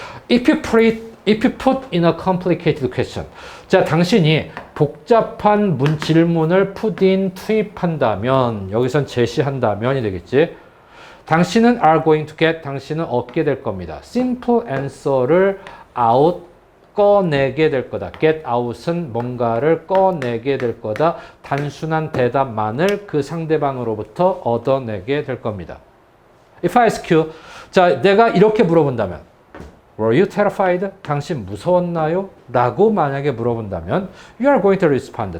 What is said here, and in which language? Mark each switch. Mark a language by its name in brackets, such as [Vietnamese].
[English] If you put in a complicated question. [Korean] 자, 당신이 복잡한 질문을 put in, 투입한다면, 여기선 제시한다면이 되겠지. 당신은 [English] are going to get, [Korean] 당신은 얻게 될 겁니다. simple answer를 out, 꺼내게 될 거다. get out은 뭔가를 꺼내게 될 거다. 단순한 대답만을 그 상대방으로부터 얻어내게 될 겁니다. [English] If I ask you, [Korean] 자, 내가 이렇게 물어본다면, [English] Were you terrified? [Korean] 당신 무서웠나요? 라고 만약에 물어본다면 [English] You are going to respond.